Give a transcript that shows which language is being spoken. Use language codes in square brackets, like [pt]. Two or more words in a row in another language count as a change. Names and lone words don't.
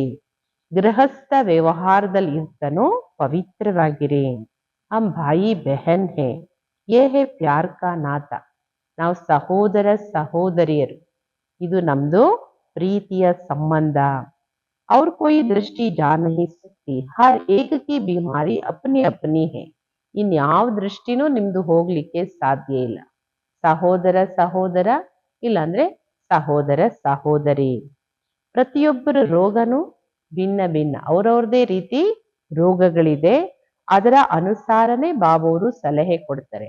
[kn] ಗೃಹಸ್ಥ ವ್ಯವಹಾರದಲ್ಲಿ ಇರ್ತನೋ ಪವಿತ್ರವಾಗಿರಿ. [hi] हम भाई बहन हैं, ये है प्यार का नाता. [kn] ನಾವು ಸಹೋದರ ಸಹೋದರಿಯರು, ಇದು ನಮ್ದು ಪ್ರೀತಿಯ ಸಂಬಂಧ. [hi] और कोई दृष्टि जा नहीं सकती, हर एक की बीमारी अपनी अपनी है. [kn] ಇನ್ಯಾವ ದೃಷ್ಟಿನೂ ನಿಮ್ದು ಹೋಗ್ಲಿಕ್ಕೆ ಸಾಧ್ಯ ಇಲ್ಲ. ಸಹೋದರ ಸಹೋದರ, ಇಲ್ಲಾಂದ್ರೆ ಸಹೋದರ ಸಹೋದರಿ. ಪ್ರತಿಯೊಬ್ಬರ ರೋಗನೂ ಭಿನ್ನ ಭಿನ್ನ, ಅವ್ರವ್ರದೇ ರೀತಿ ರೋಗಗಳಿದೆ. ಅದರ ಅನುಸಾರನೇ ಬಾಬವರು ಸಲಹೆ ಕೊಡ್ತಾರೆ.